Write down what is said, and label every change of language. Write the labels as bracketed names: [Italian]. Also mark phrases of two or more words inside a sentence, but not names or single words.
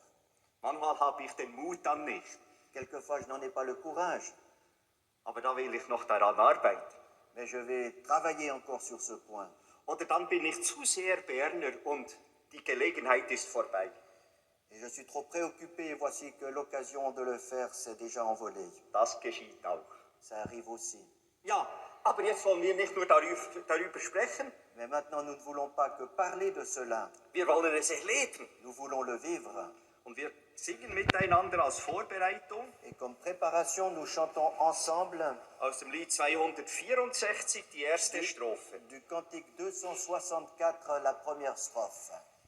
[German] Manchmal habe ich den Mut dann nicht, [French] Quelquefois, je n'en ai pas le courage, [German] aber da will ich noch daran arbeiten. [French] mais je vais travailler encore sur ce point. [German] Oder dann bin ich zu sehr Berner und die Gelegenheit ist vorbei. [French] Et je suis trop préoccupé et voici que l'occasion de le faire s'est déjà envolée. [German] Das geschieht auch. [French] Ça arrive aussi. [German] Ja, aber jetzt wollen wir nicht nur darüber sprechen, [French] Mais maintenant, nous ne voulons pas que parler de cela. [German] wir wollen es erleben. [French] Nous voulons le vivre. [German] Und wir singen miteinander als Vorbereitung [French] Et comme préparation, nous chantons ensemble [German] aus dem Lied 264 die erste Strophe. [French] du cantique 264, la première strophe.